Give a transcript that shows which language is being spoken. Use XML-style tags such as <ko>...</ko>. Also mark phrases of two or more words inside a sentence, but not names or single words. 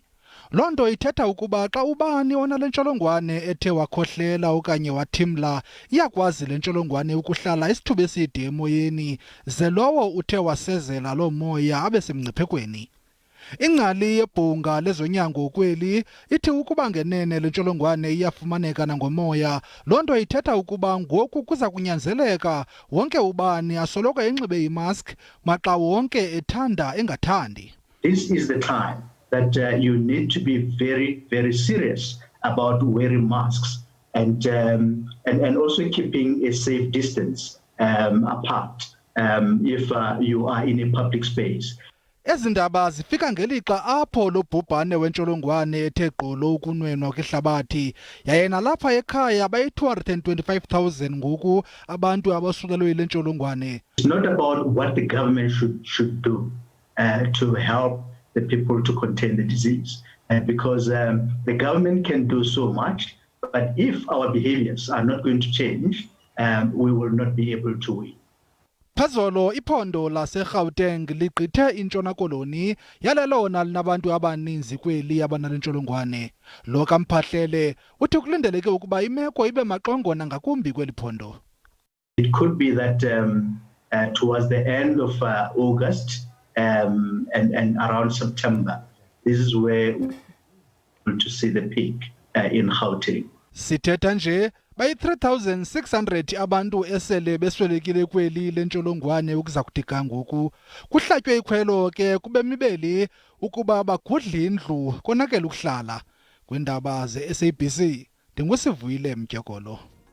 <xh>Loo nto ithetha ukuba xa ubani onale ntsholongwane ethe wakhohlela okanye wathimla, iyakwazi le ntsholongwane ukuhlala isithuba eside emoyeni, ze lowo uthe wasezela loo moya abe semngciphekweni. Ingcali yebhunga lezonyango kweli ithi ukuba ngenene le ntsholongwane iyafumaneka nangomoya, loo nto ithetha ukuba ngoku kuza kunyanzeleka wonke ubani asoloko enxibe imask maxa wonke ethanda engathandi.</xh> <en>This is the time that you need to be very, very serious about wearing masks and also keeping a safe distance apart if you are in a public space.</en> <xh>Ezi ndaba zifika ngelixa apho lo bhubhane wentsholongwane ethe gqolo ukunwenwa kwihlabathi, yaye nalapha ekhaya bayi-225,000 ngoku abantu abosulelwe yile ntsholongwane.</xh> <en>It's not about what the government should do to help the people to contain the disease, because the government can do so much, but if our behaviors are not going to change, we will not be able to win.</en> <xh>Phezolo iphondo laseGauteng ligqithe intshona koloni yalelona linabantu abaninzi kweli abanale ntsholongwane. Lo kaMphahlele uthi kulindeleke ukuba imeko ibe maxongona ngakumbi kweli phondo.</xh> <en>It could be that towards the end of August and around September, this is where we're to see the peak in Gauteng.</en> <xh>Sithetha nje bayi-3,600 abantu esele beswelekile kweli le ntsholongwane ukuza kudika ngoku. Kuhlatywe ikhwelo ke kube mibeli ukuba bagudle indlu konakele ukuhlala. Kwiindaba ze-SABC, ndingusivuyile Mtyokolo.</xh>